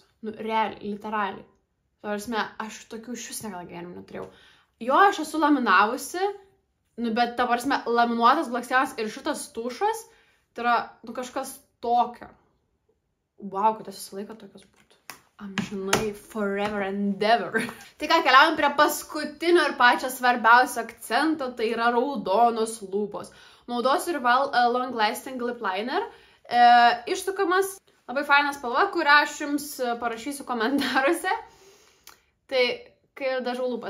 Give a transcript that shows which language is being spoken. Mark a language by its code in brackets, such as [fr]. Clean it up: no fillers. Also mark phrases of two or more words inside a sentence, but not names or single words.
[lt] Nu, realiai, literaliai. Ta prasme, aš tokių šis niekada gyvenime neturėjau. Jo, aš esu laminavusi. Nu, bet, ta prasme, laminuotas blakstienas ir šitas tušas, tai yra, nu, kažkas tokio. Wow, kad aš visą laiką tokios būtų. Amžinai, [en] forever and ever. [lt] Tai ką, keliaujam prie paskutinio ir pačio svarbiausio akcento, tai yra raudonos lūpos. Naudosiu Rival Long Lasting Lip Liner. Išsukamas, labai fainas spalva, kurią aš jums parašysiu komentaruose. Tai, kai dažau lūpas.